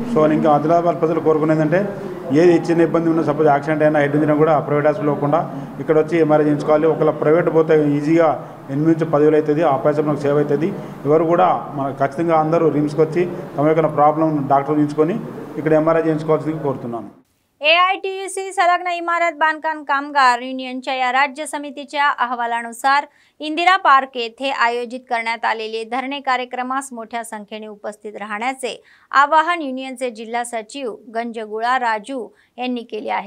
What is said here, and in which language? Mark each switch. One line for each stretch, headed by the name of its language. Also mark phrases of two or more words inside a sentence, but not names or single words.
Telugu: సో ఇంకా ఆదిలాబాద్ ప్రజలు కోరుకునేది అంటే ఏది చిన్న ఇబ్బంది ఉన్నా,
English: suppose accident
Telugu: అయినా
English: head injury
Telugu: కూడా
English: private hospital
Telugu: పోకుండా ఇక్కడ వచ్చి MRI చేయించుకోవాలి. ఒకవేళ ప్రైవేట్ పోతే ఈజీగా 8 నుంచి 10,000 అవుతుంది. ఆ పైసలు మనకు సేవ్ అవుతుంది. ఎవరు కూడా మన ఖచ్చితంగా అందరూ రిమ్స్కి వచ్చి తమ యొక్క
English: problem doctor
Telugu: చూసుకొని ఇక్కడ MRI చేయించుకోవాల్సిందిగా కోరుతున్నాను.
Marathi: AITUC संलग्न इमारत बांधकाम कामगार युनियनच्या या राज्य समितीच्या अहवालानुसार इंदिरा पार्क येथे आयोजित करण्यात आलेले धरणे कार्यक्रमास मोठ्या संख्येने उपस्थित राहण्याचे आवाहन युनियनचे जिल्हा सचिव गंजगुळा राजू यांनी केले आहे.